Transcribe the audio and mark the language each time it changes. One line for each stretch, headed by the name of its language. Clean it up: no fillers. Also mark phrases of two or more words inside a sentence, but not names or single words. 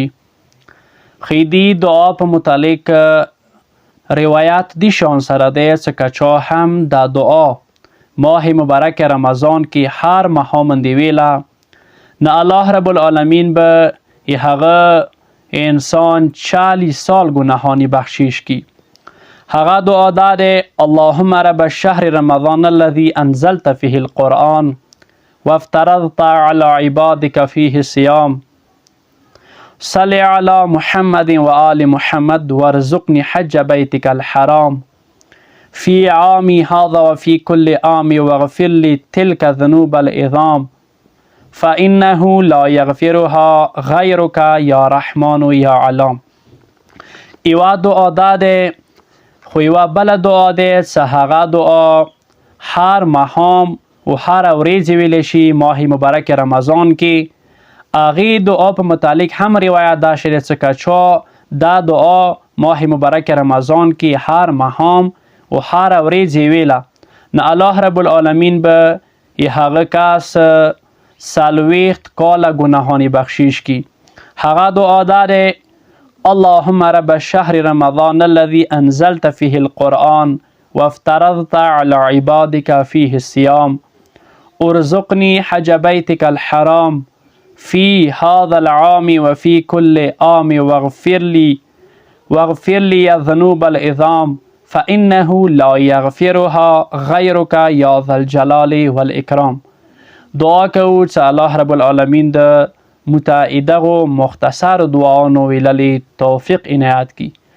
Pashto: خیدی دعا په متعلق روایت دی شان سره دی څه که چا هم دا دعا ماه مبارک رمضان کې هر ماښام باندې ویله نه
Arabic: الله رب العالمین
Pashto: به هغه انسان 40 سال گناهانی بخشش کی. هغه دعا دا دی:
Arabic: اللهم رب الشهر رمضان الذي انزلت فيه القرآن وافترضت على عبادك فيه الصيام صل على محمد وآل محمد وارزقني حج بيتك الحرام في عامي هذا وفي كل عام واغفر لي تلك الذنوب العظام فإنه لا يغفرها غيرك يا رحمن يا علام.
Pashto: ایوه دعا دا دی. خو یوه بله دعا دی څه هغه دعا هر ماښام و هر ورځې ویلی شي ماه مبارک رمضان کې. هغې دعا په متعلق هم روایت دا شوی دی څه که چا دا دعا ماه مبارک رمضان کې هر ماښام و هر ورځې ویله نه
Arabic: الله رب العالمین
Pashto: به هغه کس 40 کاله ګناهانی بخشش کی. هغه دعا دا دی:
Arabic: اللهم رب الشهر رمضان الذي أنزلت فيه القرآن وافترضت على عبادك فيه الصيام ارزقني حج بيتك الحرام في هذا العام وفي كل عام واغفر لي الذنوب العظام فإنه لا يغفرها غيرك يا ذا الجلال والإكرام.
Pashto: دعا کوو چې
Arabic: الله رب العالمین
Pashto: د متعدغو مختصر دعاونو ویللی توفیق عنایت کی.